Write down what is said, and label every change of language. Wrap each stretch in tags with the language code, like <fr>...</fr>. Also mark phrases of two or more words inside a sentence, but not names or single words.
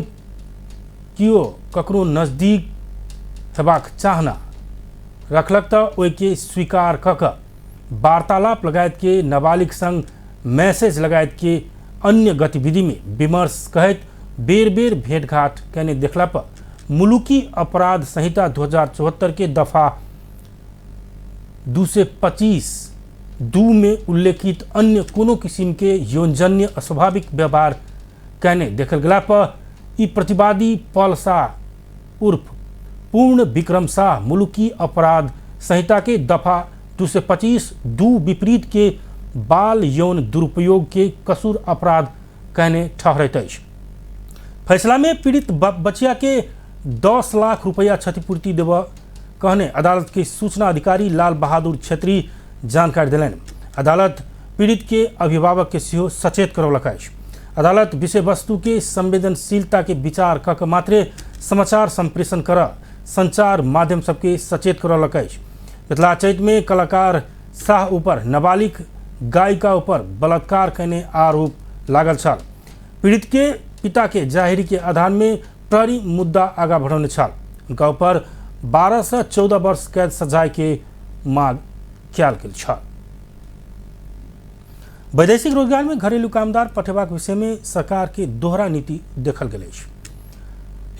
<mai>कियो ककरो नजदीक हेबाक चाहना रखलक तो ओहि के स्वीकार क के वार्तालाप लगायत के नाबालिग संग मैसेज लगायत के अन्य गतिविधि में विमर्श कहत बेर बेर भेंटघाट कहने देखला पर मुलुकी अपराध संहिता 2074 के दफा 225 दू में उल्लेखित अन्य कोनो किसिम के यौनजन्य अस्वाभाविक व्यवहार कहने देखल गला पर ई प्रतिवादी पल शाह उर्फ पूर्ण विक्रम शाह मुलुकी अपराध संहिता के दफा 225 दू विपरीत के बाल यौन दुरुपयोग के कसूर अपराध कहने ठहरैत अछि। फैसला में पीड़ित बचिया के 10 लाख रुपया क्षतिपूर्ति देव कहने अदालत के सूचना अधिकारी लाल बहादुर छेत्री जानकारी दिलनि। अदालत पीड़ित के अभिभावक के सेहो सचेत करौलक अछि। अदालत विषय वस्तु के संवेदनशीलता के विचार कऽ मात्रे समाचार संप्रेषण कर संचार माध्यम सबके सचेत करौलक अछि। मिथिला चैत में कलाकार शाह ऊपर नाबालिग गायिका ऊपर बलात्कार करने आरोप लागल छल। पीड़ित के पिता के जाहिरी के आधार में प्रहरी मुद्दा आगा बढ़ौने छल। उनका ऊपर 12 से 14 वर्ष कैद सजाए के मांग कयल गेल छल। वैदेशिक रोजगार में घरेलू कामदार पठेबाक विषय में सरकार के दोहरा नीति देखल गेल अछि।</mai>